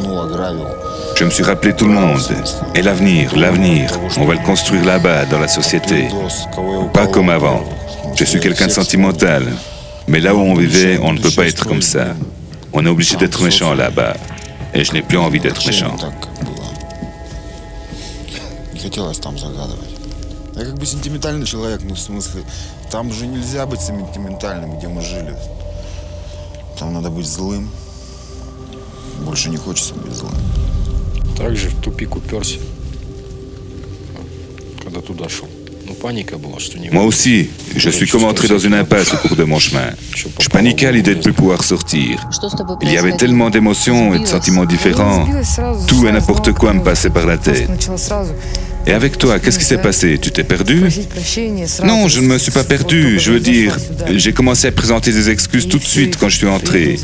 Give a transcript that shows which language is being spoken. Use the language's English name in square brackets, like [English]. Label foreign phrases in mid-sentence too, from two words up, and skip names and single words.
[French] Je me suis rappelé tout le monde. Et l'avenir, on va le construire là-bas, dans la société. Pas comme avant. Je suis quelqu'un de sentimental. Mais là où on vivait, on ne peut pas être comme ça. On est obligé d'être méchant là-bas. Et je n'ai plus envie d'être méchant. [Russian] Я как бы сентиментальный человек, ну в смысле, там же нельзя быть сентиментальным, где мы жили. Там надо быть злым. Больше не хочется быть злым. Также в тупик уперся, когда туда шел. Ну, паника была, что не... [French] Moi aussi, je suis comme entré dans une impasse au cours de mon chemin. Je paniquais à l'idée de ne plus pouvoir sortir. Il y avait tellement d'émotions et de sentiments différents. Tout et n'importe quoi me passait par la tête. Et avec toi, qu'est-ce qui s'est passé? Tu t'es perdu? Non, je ne me suis pas perdu. Je veux dire, j'ai commencé à présenter des excuses tout de suite quand je suis entré.